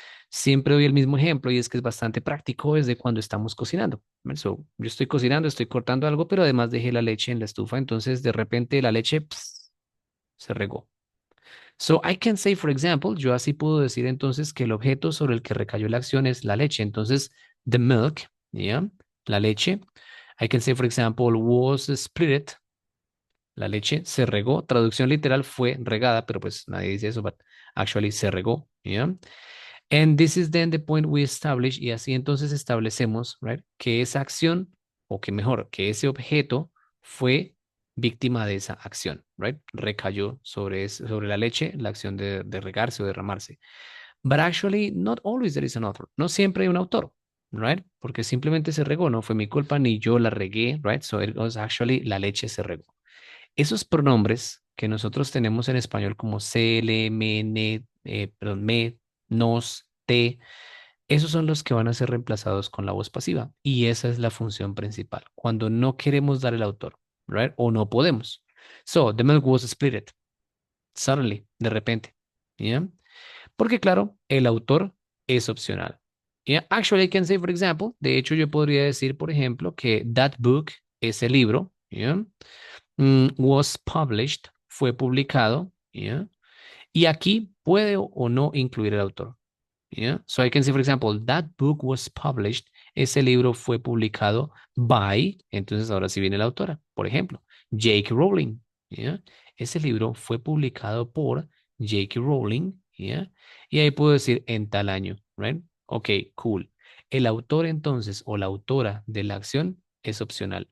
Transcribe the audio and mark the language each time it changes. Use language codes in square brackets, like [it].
[es] Siempre doy el mismo ejemplo y es que es bastante práctico desde cuando estamos cocinando. ¿Ven? So, yo estoy cocinando, estoy cortando algo, pero además dejé la leche en la estufa, entonces de repente la leche se regó. [en] So I can say, for example, [es] yo así puedo decir entonces que el objeto sobre el que recayó la acción es la leche. Entonces, [en] the milk, [es] ¿ya? La leche. [en] I can say, for example, was split. [es] La leche se regó. Traducción literal fue regada, pero pues nadie dice eso, [en] but actually [es] se regó, ¿ya? [en] And this is then the point we establish, [es] y así entonces establecemos, right, que esa acción, o que mejor, que ese objeto fue víctima de esa acción, right? Recayó sobre la leche la acción de regarse o derramarse. [en] But actually, not always there is an author. [es] No siempre hay un autor, right? Porque simplemente se regó, no fue mi culpa ni yo la regué, right? [en] So it was actually [es] la leche se regó. Esos pronombres que nosotros tenemos en español como CL, MN, perdón, me, nos, te, esos son los que van a ser reemplazados con la voz pasiva. Y esa es la función principal. Cuando no queremos dar el autor, right? O no podemos. [en] So, the milk was split suddenly, [es] de repente. ¿Ya? Porque claro, el autor es opcional. [en] Yeah, actually, I can say, for example, [es] de hecho, yo podría decir, por ejemplo, que [en] that book, [es] ese libro, yeah, [en] was published, [es] fue publicado, yeah, y aquí puede o no incluir el autor. [en] Yeah. So I can say, for example, that book was published. [es] Ese libro fue publicado [en] by, [es] entonces ahora sí viene la autora. Por ejemplo, J.K. Rowling. Yeah. Ese libro fue publicado por J.K. Rowling. Yeah. Y ahí puedo decir en tal año, right? Ok, cool. El autor entonces o la autora de la acción es opcional.